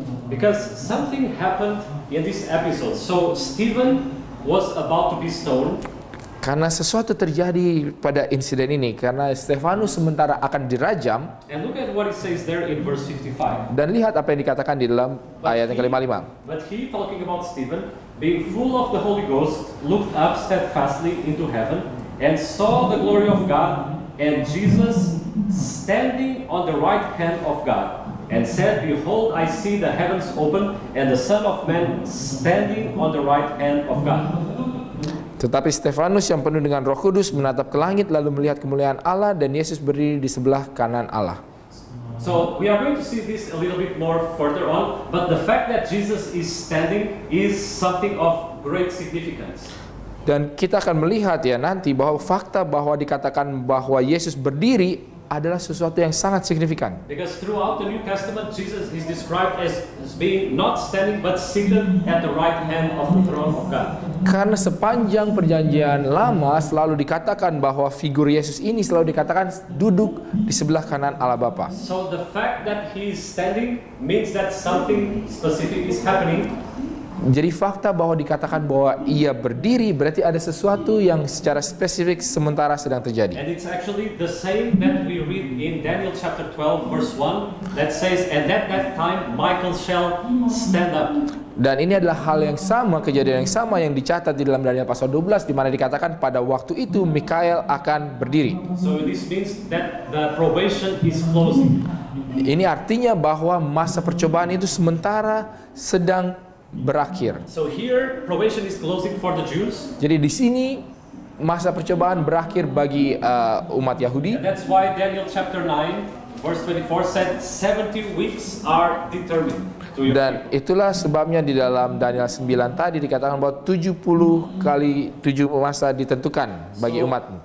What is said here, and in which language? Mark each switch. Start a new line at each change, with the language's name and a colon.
English: Because something happened in this episode. So Stephen was about to be stoned.
Indonesian: Karena sesuatu terjadi pada insiden ini, karena Stefanus sementara akan dirajam.
English: And look at what it says there in verse 55.
Indonesian: Dan lihat apa yang dikatakan di dalam ayat yang ke-55.
English: But he, talking about Stephen, being full of the Holy Ghost, looked up steadfastly into heaven and saw the glory of God and Jesus standing on the right hand of God. And said, "Behold, I see the heavens open, and the Son of Man standing on the right hand of God."
Indonesian: Tetapi Stefanus yang penuh dengan Roh Kudus menatap ke langit lalu melihat kemuliaan Allah dan Yesus berdiri di sebelah kanan Allah.
English: So we are going to see this a little bit more further on, but the fact that Jesus is standing is something of great significance.
Indonesian: Dan kita akan melihat ya nanti bahwa fakta bahwa dikatakan bahwa Yesus berdiri adalah sesuatu yang sangat signifikan.
English: Because throughout the New Testament, Jesus is described as being not standing but seated at the right hand of the throne of God.
Indonesian: Karena sepanjang perjanjian lama selalu dikatakan bahwa figur Yesus ini selalu dikatakan duduk di sebelah kanan Allah Bapa.
English: So the fact that he is standing means that something specific is happening.
Indonesian: Jadi fakta bahwa dikatakan bahwa ia berdiri berarti ada sesuatu yang secara spesifik sementara sedang terjadi.
English: And it's actually the same that we read in Daniel chapter 12 verse 1 that says, and at that time Michael shall stand up.
Indonesian: Dan ini adalah hal yang sama, kejadian yang sama yang dicatat di dalam Daniel pasal 12 di mana dikatakan pada waktu itu Mikael akan berdiri.
English: So this means that the probation is closing.
Indonesian: Ini artinya bahwa masa percobaan itu sementara sedang berakhir.
English: So here probation is closing for the Jews.
Indonesian: Jadi di sini masa percobaan berakhir bagi umat Yahudi.
English: And that's why Daniel chapter 9 verse 24 said 70 weeks are determined.
Indonesian: Dan itulah sebabnya di dalam Daniel 9 tadi dikatakan bahwa 70 kali 7 masa ditentukan bagi umatmu.